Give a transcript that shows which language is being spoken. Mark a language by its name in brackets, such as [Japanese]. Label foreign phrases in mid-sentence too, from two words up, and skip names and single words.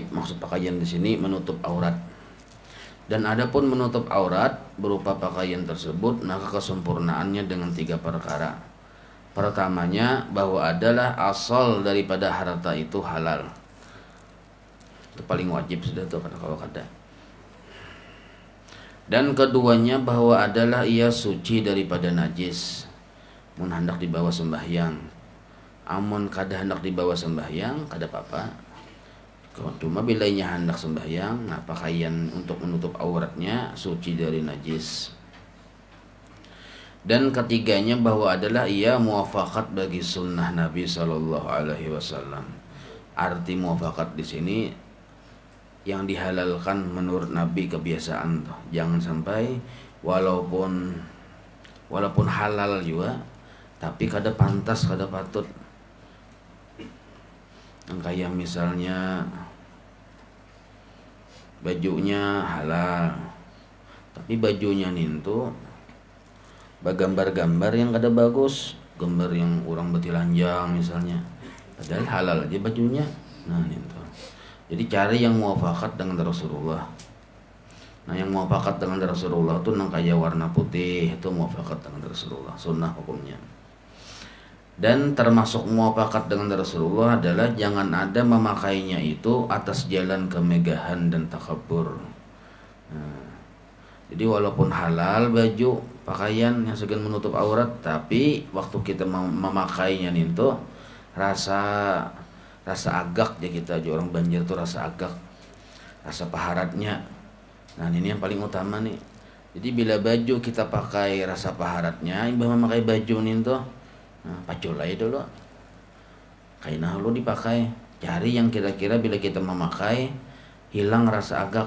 [Indonesian] Maksud pakaian di sini menutup aurat. Dan adapun menutup aurat berupa pakaian tersebut, maka kesempurnaannya dengan 3 perkara. Pertamanya bahwa adalah asal daripada harta itu halal. Itu paling wajib sudah tuh kalau kata. Dan keduanya bahwa adalah ia suci daripada najis. [Banjar] Mun hendak dibawa sembahyang. Amun kada hendak dibawa sembahyang kada apa-apa. [Indonesian] Cuma bila ia hendak sembahyang, nah pakaian untuk menutup auratnya suci dari najis. Dan ketiganya bahwa adalah ia muwafaqat bagi sunnah Nabi [Arabic] صلى الله عليه وسلم. [Indonesian] Arti muwafaqat di sini yang dihalalkan menurut Nabi kebiasaan tuh. Jangan sampai walaupun halal juga tapi kada pantas, kada patut. Yang kayak misalnya bajunya halal tapi bajunya nintu bagambar-gambar yang kada bagus, gambar yang orang betilanjang misalnya, padahal halal aja bajunya. [Banjar] Nah nintu. [Indonesian] Jadi cari yang muwafaqat dengan Rasulullah. Nah yang muwafaqat dengan Rasulullah itu nang kaya warna putih, itu muwafaqat dengan Rasulullah, sunnah hukumnya. Dan termasuk muwafaqat dengan Rasulullah adalah jangan ada memakainya itu atas jalan kemegahan dan takabur. Nah, jadi walaupun halal baju pakaian yang segan menutup aurat, tapi waktu kita memakainya itu rasa agak ya, [Banjar] kita aja orang Banjar tuh rasa agak, rasa paharatnya. Nah ini yang paling utama nih. Jadi bila baju kita pakai rasa paharatnya, imbah memakai baju nih tuh, nah pacul aja dulu. Kainah lu dipakai, cari yang kira-kira bila kita memakai hilang rasa agak.